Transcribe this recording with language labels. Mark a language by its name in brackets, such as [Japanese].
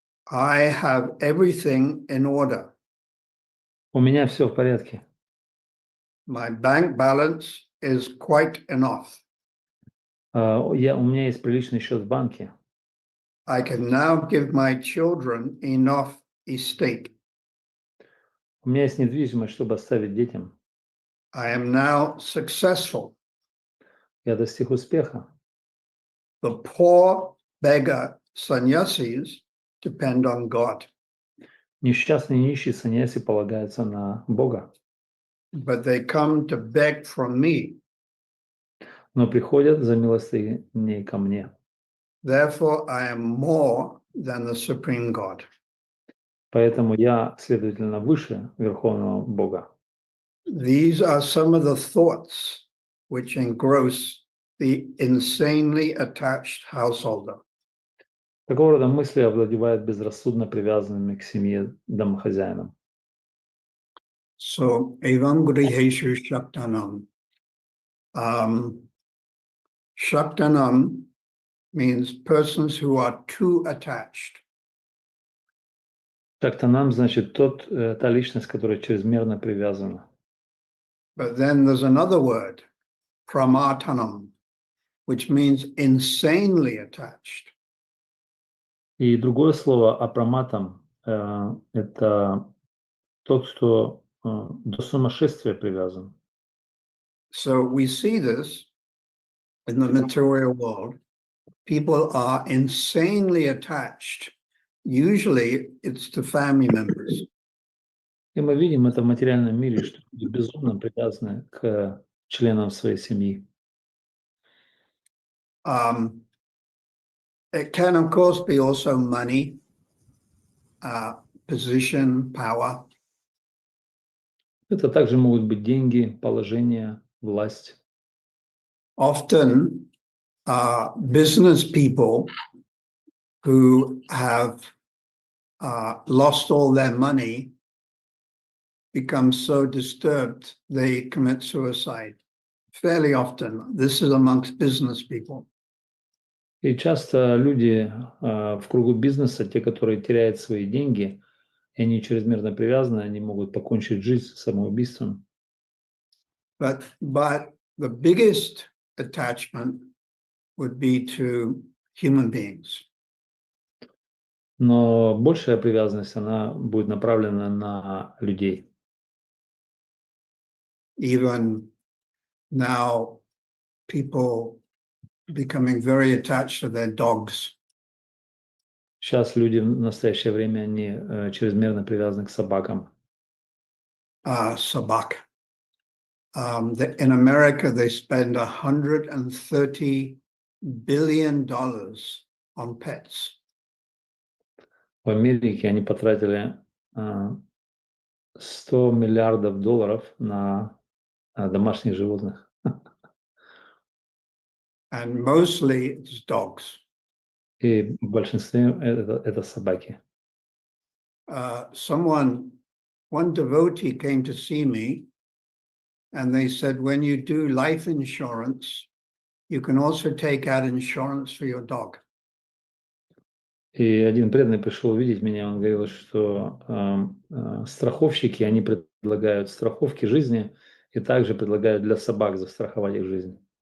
[English] I have everything in order. [Russian] У меня все в порядке. [English] My bank balance is quite enough. [Russian] У меня есть приличный счет в банке. [English] I can now give my children enough estate. [Russian] У меня есть недвижимость, чтобы оставить детям. [English] I am now successful. [Russian] Я достиг успеха. [English] The poor beggar sannyasis depend on God, [Russian] Несчастные нищие саньяси полагаются на Бога, [English] but they come to beg from me. [Russian] но приходят за милостыней ко мне. [English] Therefore, I am more than the supreme God. [Russian] Поэтому я, следовательно, выше Верховного Бога. [English] These are some of the thoughts which engross the insanely attached householder. [Russian] Такого рода мысли овладевают безрассудно привязанными к семье домохозяином. [Sanskrit] So, evam griheshu shaktanam. [English] Shaktanam means persons who are too attached. [Russian] Так-то нам, значит, та личность, которая чрезмерно привязана. [English] But then there's another word, pramatanam, which means insanely attached. [Russian] И другое слово апраматам это тот, кто до сумасшествия привязан. [English] So we see this in the material world. People are insanely attached. Usually it's to family members. [Russian] И мы видим это в материальном мире, что люди безумно привязаны к членам своей семьи. [English] It can, of course, be also money, position, power. [Russian] Это также могут быть деньги, положение, власть. [English] Often, business people who have lost all their money become so disturbed they commit suicide. Fairly often, this is amongst business people. [Russian] И часто люди в кругу бизнеса, те, которые теряют свои деньги, и они чрезмерно привязаны, они могут покончить жизнь самоубийством. [English] But the biggest attachment would be to human beings. [Russian] Но большая привязанность, она будет направлена на людей. [English] Even now, people becoming very attached to their dogs. [Russian] Сейчас люди в настоящее время, они чрезмерно привязаны к собакам. Sabak. [English] In America, they spend $130 billion on pets. [Russian] В Америке они потратили 100 миллиардов долларов на домашних животных. [English] And mostly it's dogs. [Russian] И в большинстве это собаки. [English] One devotee came to see me, and they said, when you do life insurance, you can also take out insurance for your dog. [Russian] И один преданный пришел видеть меня, он говорил, что страховщики, они предлагают страховки жизни и также предлагают для собак застраховать их жизнь.